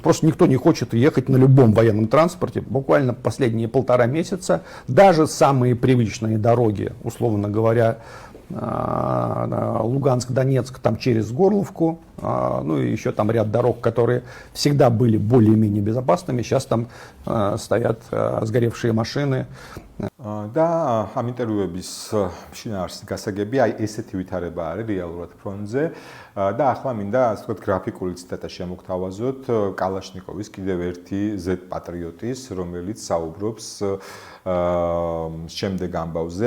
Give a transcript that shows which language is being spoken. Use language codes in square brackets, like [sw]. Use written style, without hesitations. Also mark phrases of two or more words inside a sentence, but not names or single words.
[ru] Просто никто не хочет ехать на любом военном транспорте. Буквально последние 1,5 месяца даже самые привычные дороги, условно говоря, Луганск, Донецк, там через Горловку, ну и еще там ряд дорог, которые всегда были более-менее безопасными, сейчас там стоят сгоревшие машины. [ka] და ამ ინტერვიუების შინაარსის გასაგები აი ესეთი ვითარება არის რეალურად ფრონტზე და ახლა მინდა ასე ვთქვათ გრაფიკული ციტატა შემოგთავაზოთ კალაშნიკოვის კიდევ ერთი Z პატრიოტის, რომელიც საუბრობს შემდეგ ამბავზე.